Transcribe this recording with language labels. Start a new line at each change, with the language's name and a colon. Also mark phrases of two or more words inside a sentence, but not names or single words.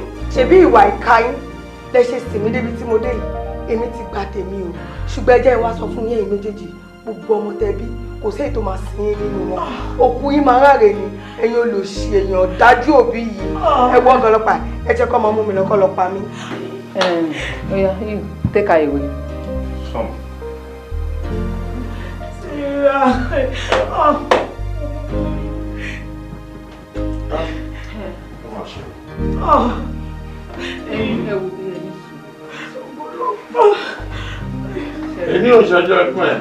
Yoruba: ṣebí ìwà ìka yín lẹ ṣe sì mí débi tí mo dé yìí èmi ti gba tèmi o ṣùgbọ́n ẹ jẹ́ ìwà sọ fún yín méjèèjì gbogbo ọmọ tẹbí kò sí èyí tó máa sin yín nínú wọn òkú yín máa ráre ni ẹ̀yin olùṣì èèyàn dájú òbí yìí ẹ wọ ọgọlọpàá ẹ jẹ́ kó máa mú mi lọ kó lọ pa mí.
English: Oya, you take her away. Come.
Yoruba: Èmi ò ṣọjọ́ ẹkún ẹ̀.